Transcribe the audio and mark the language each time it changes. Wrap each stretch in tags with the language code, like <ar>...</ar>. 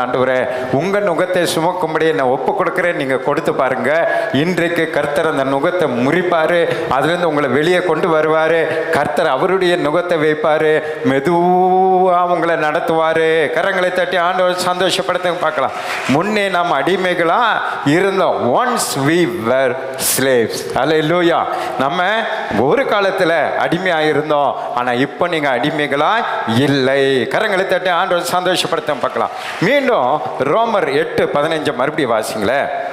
<ta>ஆண்டவரே, உங்கள் நுகத்தை சுமக்கும்படி நான் ஒப்பு கொடுக்குறேன். நீங்கள் கொடுத்து பாருங்க. இன்றைக்கு கர்த்தர் அந்த நுகத்தை முறிப்பார். அதுலேருந்து உங்களை வெளியே கொண்டு வருவார். கர்த்தர் அவருடைய நுகத்தை வைப்பார். மெதுவாக உங்களை நடத்துவார். கரங்களை தட்டி ஆண்டவர் சந்தோஷப்படுத்த பார்க்கலாம். முன்னே நாம் அடிமைகளாக இருந்தோம்.</ta> <en>Once we were slaves.</en> <ta>ஹல்லேலூயா. நம்ம ஒரு காலத்தில் அடிமையாக இருந்தோம். ஆனால் இப்போ நீங்கள் அடிமைகளாக இல்லை. கரங்களை தட்டி ஆண்டவர் சந்தோஷப்படுத்த பார்க்கலாம். மீண்டும் ரோமர் 8:15 மறுபடியும் வாசிங்களேன்.</ta>